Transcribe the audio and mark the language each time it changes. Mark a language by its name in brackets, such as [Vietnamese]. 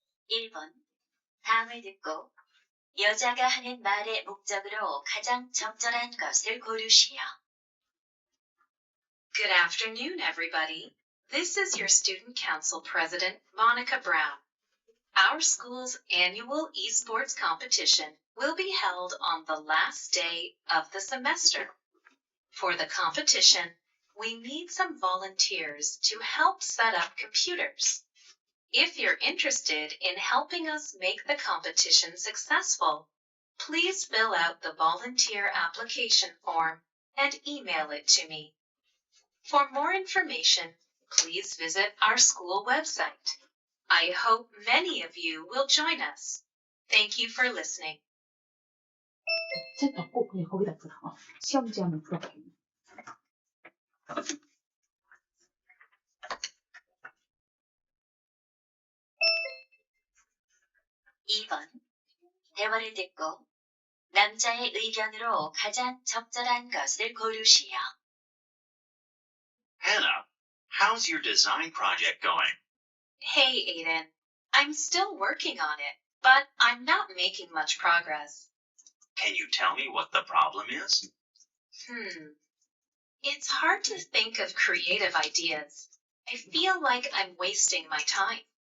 [Korean] 1번. 다음을 듣고 여자가 하는 말의 목적으로 가장 적절한 것을 고르시오. [English] Good afternoon, everybody. This is your Student Council President, Monica Brown. Our school's annual esports competition will be held on the last day of the semester. For the competition, we need some volunteers to help set up computers. If you're interested in helping us make the competition successful, please fill out the volunteer application form and email it to me. For more information, please visit our school website. I hope many of you will join us. Thank you for listening. [Korean] 책 덮고 그냥 거기다 풀어. 시험지 하면 풀어볼게. 2번. 대화를 듣고 남자의 의견으로 가장 적절한 것을 고르시오. [English] Hannah, how's your design project going? Hey, Aiden. I'm still working on it, but I'm not making much progress. Can you tell me what the problem is? It's hard to think of creative ideas. I feel like I'm wasting my time.